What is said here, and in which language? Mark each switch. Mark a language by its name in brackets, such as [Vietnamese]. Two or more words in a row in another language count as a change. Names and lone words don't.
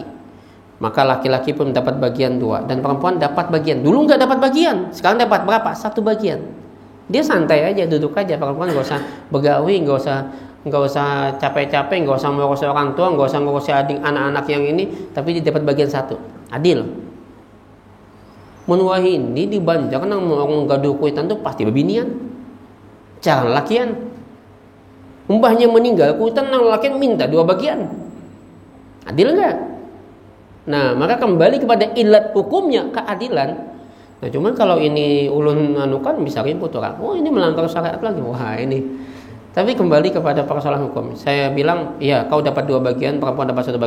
[Indonesian] Maka laki-laki pun dapat bagian 2 dan perempuan dapat bagian. Dulu nggak dapat bagian, sekarang dapat berapa? 1 bagian. Dia santai aja, duduk aja. Perempuan nggak usah begawi, nggak usah capek-capek, nggak usah ngurus orang tua, nggak usah ngurus adik anak-anak yang ini, tapi dia dapat bagian 1. Adil. [Banjar] Menwahi ini di Banjar nang orang gaduh kuitan tuh pasti bebinian. Jangan lakian. [Indonesian] Mbahnya meninggal, kuitan nang lakian minta 2 bagian. Adil enggak? Nah, maka kembali kepada ilat hukumnya, keadilan. Nah, cuman kalau ini ulun anukan bisa ribut orang. Oh, ini melanggar syariat lagi. Wah, ini. Tapi kembali kepada persoalan hukum. Saya bilang, ya kau dapat 2 bagian, perempuan dapat 1 bagian.